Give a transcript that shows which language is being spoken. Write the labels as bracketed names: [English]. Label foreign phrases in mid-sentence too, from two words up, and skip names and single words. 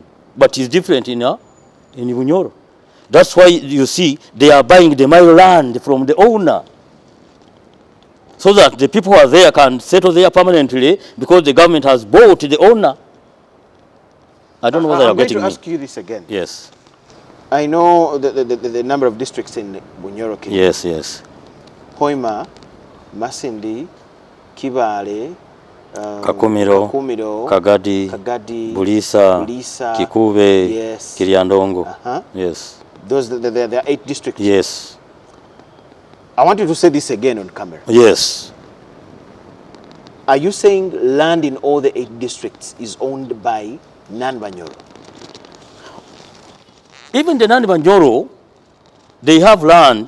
[English] But it's different in Banyoro. That's why you see they are buying the mile land from the owner, so that the people who are there can settle there permanently, because the government has bought the owner. I don't know whether you're getting me. I'm going to ask you this again. Yes. I know the number of districts in Banyoro. Yes, yes. Hoima, Masindi, Kibale, Kakumiro, Kagadi, Bulisa, Kikube, yes. Kiriandongo. Yes. There are 8 districts. Yes. I want you to say this again on camera. Yes. Are you saying land in all the 8 districts is owned by non-Banyoro? Even the non-Banyoro, they have land.